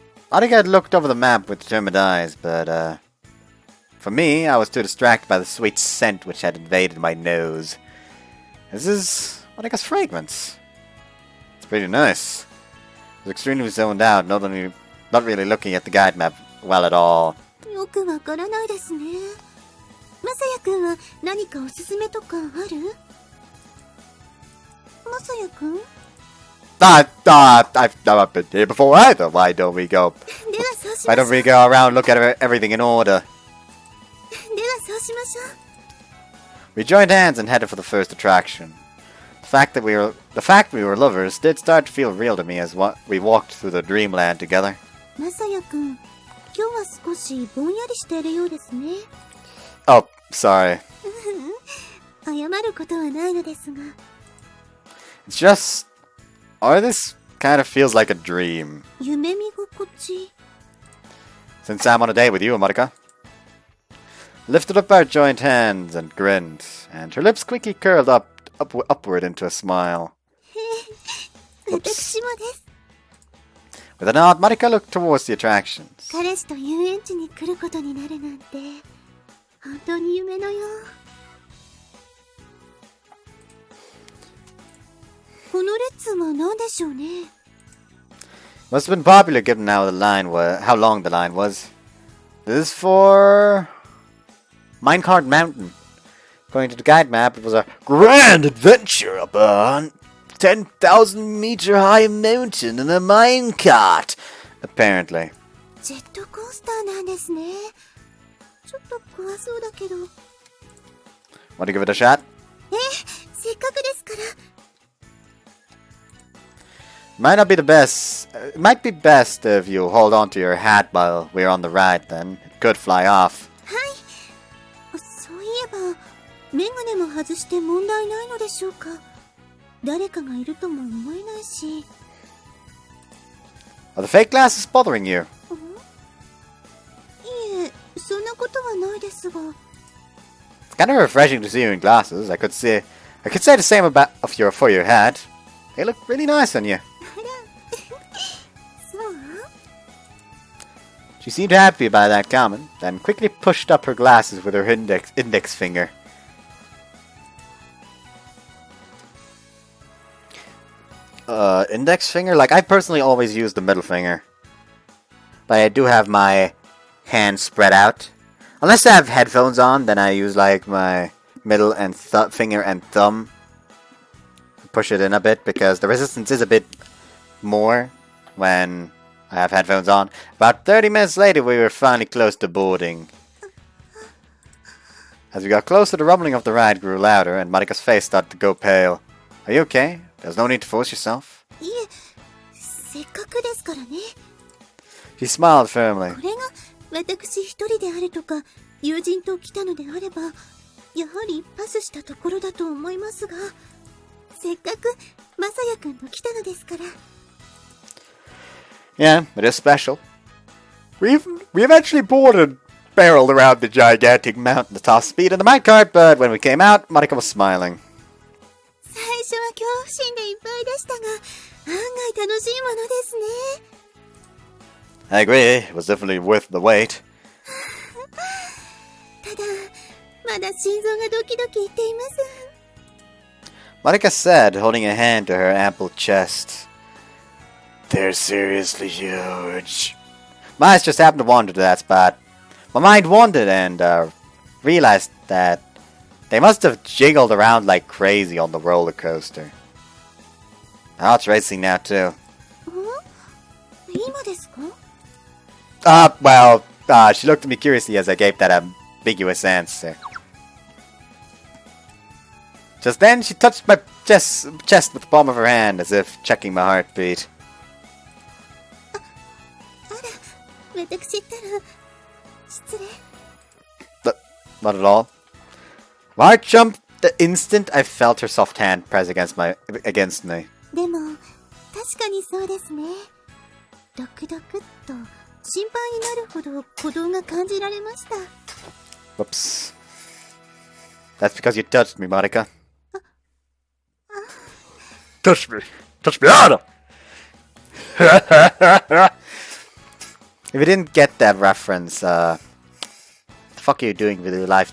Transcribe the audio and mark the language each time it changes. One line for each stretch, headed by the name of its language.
English: Marika had looked over the map with determined eyes, but for me, I was too distracted by the sweet scent which had invaded my nose. This is Marika's fragrance. It's pretty nice. I was extremely zoned out, not really looking at the guide map well at all.
Japanese: よくわからないですね。まさやくんは何かおすすめとかある？まさやくん？
English: I've never been here before either. Why don't we go? Why don't we go around and look at everything in order? We joined hands and headed for the first attraction. The fact we were lovers did start to feel real to me as we walked through the dreamland together.
Japanese: まさやくん、今日は少しぼんやりしているようですね。
English: Oh, sorry.
Japanese: 謝ることはないのですが。
English: It's just... or this kind of feels like a dream.
Japanese: 夢見心地。
English: Since I'm on a date with you, Marika. Lifted up our joined hands and grinned, and her lips quickly curled upward into a smile.
Japanese: 私もです。
English: With a nod, Marika looked towards the attractions.
Japanese: 彼氏と遊園地に来ることになるなんて、本当に夢のよう。この列は何でしょうね。
English: Must have been popular given how long the line was. This is for Minecart Mountain. According to the guide map, it was a grand adventure up a 10,000 meter high mountain in a minecart. Apparently.
Japanese: ジェットコースターなんですね。ちょっと怖そうだけど。
English: Want to give it a shot?
Japanese: せっかくですから。
English: Might not be the best. It might be best if you hold on to your hat while we're on the ride, then. It could fly off.
Japanese: はい。そういえば、メガネも外して問題ないのでしょうか。誰かがいるとも思えないし。
English: Are the fake glasses bothering you?
Japanese: いえ、そんなことはないですが。
English: It's kind of refreshing to see you in glasses. I could say the same for your hat. They look really nice on you.
Japanese: そう？
English: She seemed happy by that comment, then quickly pushed up her glasses with her index finger. Index finger? Like, I personally always use the middle finger. But I do have my hand spread out. Unless I have headphones on, then I use, like, my middle and finger and thumb. Push it in a bit, because the resistance is a bit more when I have headphones on. About 30 minutes later, we were finally close to boarding. As we got closer, the rumbling of the ride grew louder, and Marika's face started to go pale. Are you okay? There's no need to force yourself.
Japanese: いえ、せっかくですからね。
English: She smiled firmly.
Japanese: これが私一人であるとか、友人と来たのであれば、やはりパスしたところだと思いますが、せっかくまさやくんと来たのですから。
English: Yeah, it is special. We eventually boarded and barreled around the gigantic mountain at top speed in the minecart, but when we came out, Marika was smiling.
Japanese: 最初は恐怖心でいっぱいでしたが、案外楽しいものですね。
English: I agree, it was definitely worth the wait.
Japanese: ただ、まだ心臓がドキドキいっています。
English: Marika said, holding a hand to her ample chest. They're seriously huge. My eyes just happened to wander to that spot. My mind wandered and realized that they must have jiggled around like crazy on the roller coaster. Now it's racing now too.
Japanese: 今ですか?
English: Well, she looked at me curiously as I gave that ambiguous answer. Just then, she touched my chest with the palm of her hand, as if checking my heartbeat.
Japanese: 私ったら失礼。
English: Not at all. My heart jumped the instant I felt her soft hand press against me.
Japanese: でも確かにそうですね。ドクドクっと心配になるほど鼓動が感じられました。
English: Whoops. That's because you touched me, Marika. Touch me. Touch me harder. If you didn't get that reference, the fuck are you doing with your life?